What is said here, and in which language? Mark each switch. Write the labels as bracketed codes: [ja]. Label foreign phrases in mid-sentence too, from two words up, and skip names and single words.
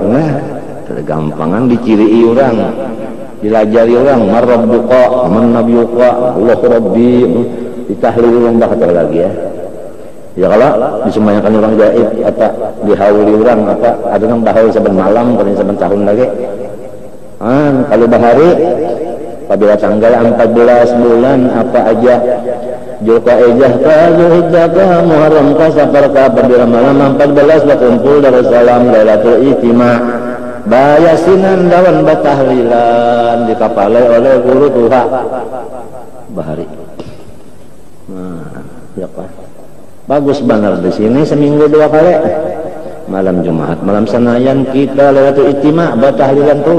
[bjn] Nah, tergampangan diciri orang, dilajari orang, [ar] من ربك، من نبيك، الله ربي, [bjn] ditahlil orang bakal lagi ya. Ya kalau disumbayangkan orang gaib, apa dihauli orang, apa ada yang bahaul saban malam, paling saban tahun lagi. Kalau bahari, apabila tanggal 14 bulan apa aja, Zulqa'dah ka, Zulhijjah ka, Muharram ka, Safar ka, apabila malam 14 berkumpul Darussalam Lailatul Ijtima'. Bayasinan dawan batahlilan dikapalai oleh guru Tuhan bahari. Nah, ya Pak. Bagus benar di sini seminggu 2 kali. Malam Jumat, malam Senayan kita Lailatul Ijtima' batahlilan terus.